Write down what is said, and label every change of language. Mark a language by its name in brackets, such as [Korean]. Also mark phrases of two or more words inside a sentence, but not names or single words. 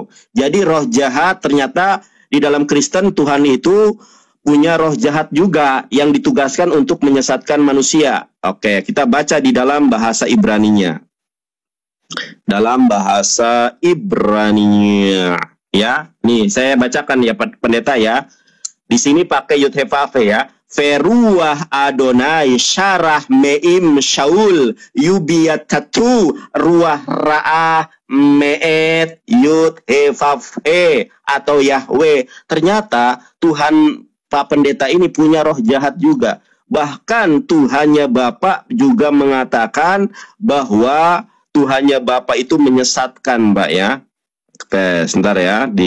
[Indonesian] Jadi roh jahat ternyata di dalam Kristen, Tuhan itu punya roh jahat juga yang ditugaskan untuk menyesatkan manusia. Oke, kita baca di dalam bahasa Ibraninya. Dalam bahasa Ibrani ya. Nih, saya bacakan ya pendeta ya. Di sini pakai [Hebrew] יוד הא ואו הא ya. ורוח אדני סרה מעם שאול ובעתתו רוח רעה מאת יוד הא ואו הא atau Yahweh. [Indonesian] Ternyata Tuhan Pak Pendeta ini punya roh jahat juga. Bahkan Tuhannya Bapa juga mengatakan bahwa Tuhannya Bapa itu menyesatkan, Mbak ya. Oke, sebentar ya.